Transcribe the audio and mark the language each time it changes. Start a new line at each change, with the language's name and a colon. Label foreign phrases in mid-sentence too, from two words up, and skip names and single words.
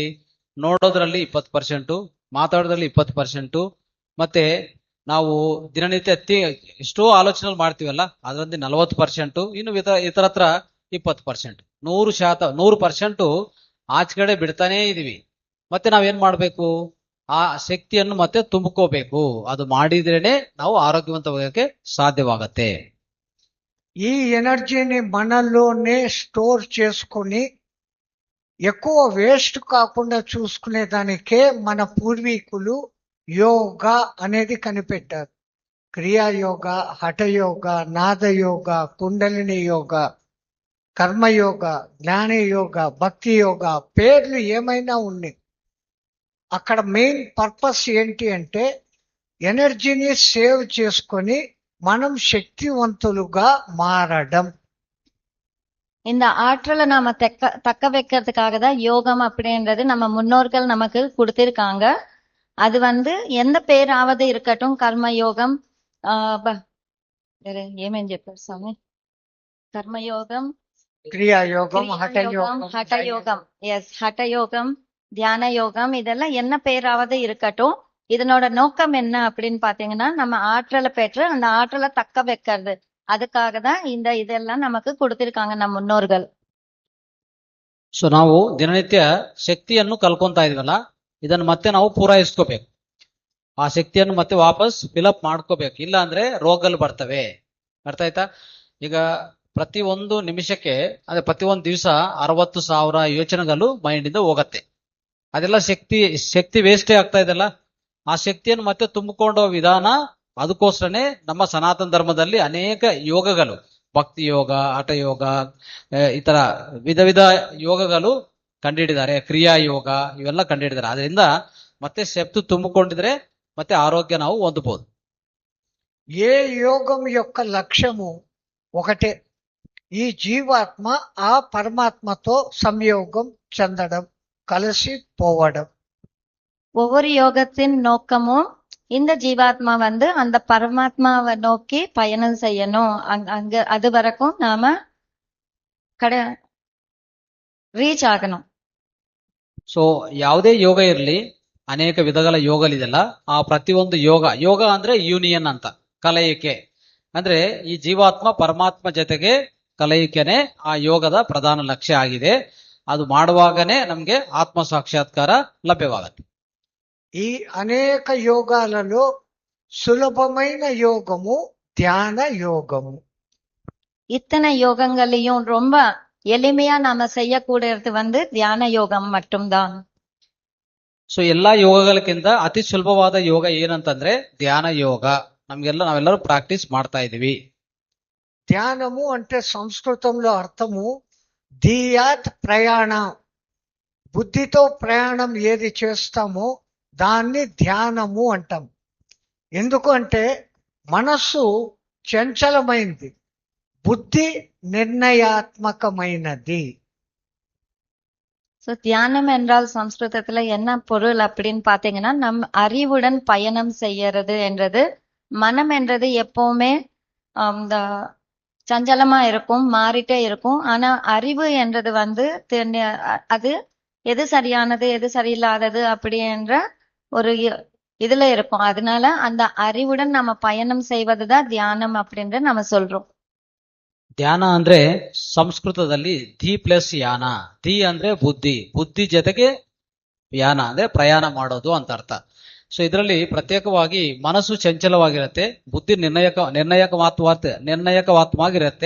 Kannada: ನೋಡೋದ್ರಲ್ಲಿ 20%, ಮಾತಾಡೋದ್ರಲ್ಲಿ 20%, ಮತ್ತೆ ನಾವು ದಿನನಿತ್ಯ ಎಷ್ಟೋ ಆಲೋಚನೆ ಮಾಡ್ತೀವಲ್ಲ, ಅದರಲ್ಲಿ 40%, ಇನ್ನು ಇತರತ್ರ 20%. 100% ಆಚೆಗಡೆ ಬಿಡ್ತಾನೇ ಇದೀವಿ. ಮತ್ತೆ ನಾವೇನ್ ಮಾಡ್ಬೇಕು? ಆ ಶಕ್ತಿಯನ್ನು ಮತ್ತೆ ತುಂಬಿಕೋಬೇಕು. ಅದು ಮಾಡಿದ್ರೇನೆ ನಾವು ಆರೋಗ್ಯವಂತವಾಗಕ್ಕೆ ಸಾಧ್ಯವಾಗತ್ತೆ.
Telugu: ఈ ఎనర్జీని మనలోనే స్టోర్ చేసుకొని ఎక్కువ వేస్ట్ కాకుండా చూసుకునే దానికే మన పూర్వీకులు యోగా అనేది కనిపెట్టారు. క్రియాయోగ, హఠయోగ, నాదయోగ, కుండలిని యోగ, కర్మయోగ, జ్ఞానయోగ, భక్తి యోగ, పేర్లు ఏమైనా ఉన్నాయి. అక్కడ మెయిన్ పర్పస్ ఏంటి అంటే ఎనర్జీని సేవ్ చేసుకొని మనం శక్తివంతులుగా మారడం.
Tamil: இந்த ஆற்றலை நாம தக்க வைக்கிறதுக்காக தான் யோகம் அப்படின்றது நம்ம முன்னோர்கள் நமக்கு கொடுத்திருக்காங்க. அது எந்த பேராவது இருக்கட்டும், கர்ம யோகம்,
Telugu: ఏమేం చెప్పారు స్వామి? కర్మయోగం,
Tamil: கிரியாயோகம், கிரியாயோகம், ஹఠயோகம், ஹட்டயோகம். எஸ், ஹட்டயோகம், தியான யோகம், இதெல்லாம் என்ன பேராவது இருக்கட்டும். இதனோட நோக்கம் என்ன அப்படின்னு பாத்தீங்கன்னா, நம்ம ஆற்றலை பெற்று அந்த ஆற்றலை தக்க வைக்கிறது. அதுக்காக தான் இதெல்லாம் நமக்கு கொடுத்திருக்காங்க நம்ம முன்னோர்கள்.
Kannada: ಸೊ ನಾವು ದಿನನಿತ್ಯ ಶಕ್ತಿಯನ್ನು ಕಲ್ಕೊಂತಾ ಇದೀವಲ್ಲ, ಇದನ್ನು ಮತ್ತೆ ನಾವು ಪೂರೈಸ್ಕೋಬೇಕು. ಆ ಶಕ್ತಿಯನ್ನು ಮತ್ತೆ ವಾಪಸ್ ಫಿಲಪ್ ಮಾಡ್ಕೋಬೇಕು. ಇಲ್ಲ ಅಂದ್ರೆ ರೋಗಗಳು ಬರ್ತವೆ. ಅರ್ಥ ಆಯ್ತಾ? ಈಗ ಪ್ರತಿ ಒಂದು ನಿಮಿಷಕ್ಕೆ ಅಂದ್ರೆ ಪ್ರತಿ ಒಂದು ದಿವಸ 60,000 ಯೋಚನೆಗಳು ಮೈಂಡ್ ಇಂದ ಹೋಗತ್ತೆ. ಅದೆಲ್ಲ ಶಕ್ತಿ ವೇಸ್ಟೇ ಆಗ್ತಾ ಇದೆಲ್ಲ. ಆ ಶಕ್ತಿಯನ್ನು ಮತ್ತೆ ತುಂಬಿಕೊಳ್ಳೋ ವಿಧಾನ, ಅದಕ್ಕೋಸ್ಕರನೇ ನಮ್ಮ ಸನಾತನ ಧರ್ಮದಲ್ಲಿ ಅನೇಕ ಯೋಗಗಳು, ಭಕ್ತಿ ಯೋಗ, ಹಠಯೋಗ, ಈ ತರ ವಿಧ ವಿಧ ಯೋಗಗಳು ಕಂಡುಹಿಡಿದ್ದಾರೆ. ಕ್ರಿಯಾ ಯೋಗ ಇವೆಲ್ಲ ಕಂಡುಹಿಡಿದ್ದಾರೆ. ಅದರಿಂದ ಮತ್ತೆ ಶಕ್ತಿ ತುಂಬಿಕೊಂಡಿದ್ರೆ ಮತ್ತೆ ఆరోగ్య ನಾವು ಹೊಂದಬಹುದು.
Telugu: ఏ యోగం యొక్క లక్ష్యము ఒకటే, ఈ జీవాత్మ ఆ పరమాత్మతో సంయోగం చెందడం, కలిసి పోవడం.
Tamil: ஒவ்வொரு யோகத்தின் நோக்கமும் இந்த ஜீவாத்மா அந்த பரமாத்மாவை நோக்கி பயணம் செய்யணும். அங்க அது வரைக்கும் நாம ರೀಚ್ ಆಗணும்.
Kannada: ಸೊ ಯಾವುದೇ ಯೋಗ ಇರಲಿ, ಅನೇಕ ವಿಧಗಳ ಯೋಗಗಳಿದೆಲ್ಲ. ಆ ಪ್ರತಿಯೊಂದು ಯೋಗ ಅಂದ್ರೆ ಯೂನಿಯನ್ ಅಂತ, ಕಲಯಿಕೆ. ಅಂದ್ರೆ ಈ ಜೀವಾತ್ಮ ಪರಮಾತ್ಮ ಜೊತೆಗೆ ಕಲಯಿಕೆನೆ ಆ ಯೋಗದ ಪ್ರಧಾನ ಲಕ್ಷ್ಯ ಆಗಿದೆ. ಅದು ಮಾಡುವಾಗನೇ ನಮ್ಗೆ ಆತ್ಮ ಸಾಕ್ಷಾತ್ಕಾರ ಲಭ್ಯವಾಗುತ್ತೆ.
Telugu: ఈ అనేక యోగాలలో సులభమైన యోగము ధ్యాన యోగము.
Tamil: இத்தனை யோகங்களையும் ரொம்ப எளிமையா நாம செய்யக்கூடியது தியான யோகம் மட்டும்தான்.
Kannada: ಸೊ ಎಲ್ಲಾ ಯೋಗಗಳಕ್ಕಿಂತ ಅತಿ ಸುಲಭವಾದ ಯೋಗ ಏನಂತಂದ್ರೆ ಧ್ಯಾನ ಯೋಗ. ನಾವೆಲ್ಲರೂ ಪ್ರಾಕ್ಟೀಸ್ ಮಾಡ್ತಾ ಇದೀವಿ.
Telugu: ధ్యానము అంటే సంస్కృతంలో అర్థము ధియాత్ ప్రయాణ. బుద్ధితో ప్రయాణం ఏది చేస్తామో దాన్ని ధ్యానము అంటాం. ఎందుకు అంటే మనస్సు చంచలమైంది, బుద్ధి నిర్ణయాత్మకమైనది.
Tamil: சோ தியானம் என்றால் சம்ஸ்கிருதத்துல என்ன பொருள் அப்படின்னு பாத்தீங்கன்னா, நம் அறிவுடன் பயணம் செய்யறது என்றது. மனம் என்றது எப்பவுமே இந்த சஞ்சலமா இருக்கும், மாறிட்டே இருக்கும். ஆனா அறிவு என்றது அது எது சரியானது எது சரியில்லாதது அப்படி என்ற ஒரு இதுல இருக்கும். அதனால அந்த அறிவுடன் நம்ம பயணம் செய்வதுதான் தியானம் அப்படின்ற நம்ம சொல்றோம்.
Kannada: ಧ್ಯಾನ ಅಂದ್ರೆ ಸಂಸ್ಕೃತದಲ್ಲಿ ಧಿ ಪ್ಲಸ್ ಯಾನ. ಧಿ ಅಂದ್ರೆ ಬುದ್ಧಿ ಜೊತೆಗೆ ಯಾನ ಅಂದ್ರೆ ಪ್ರಯಾಣ ಮಾಡೋದು ಅಂತ ಅರ್ಥ. ಸೊ ಇದರಲ್ಲಿ ಪ್ರತ್ಯೇಕವಾಗಿ ಮನಸ್ಸು ಚಂಚಲವಾಗಿರುತ್ತೆ, ಬುದ್ಧಿ ನಿರ್ಣಾಯಕವಾತ್ಮವಾಗಿರುತ್ತೆ.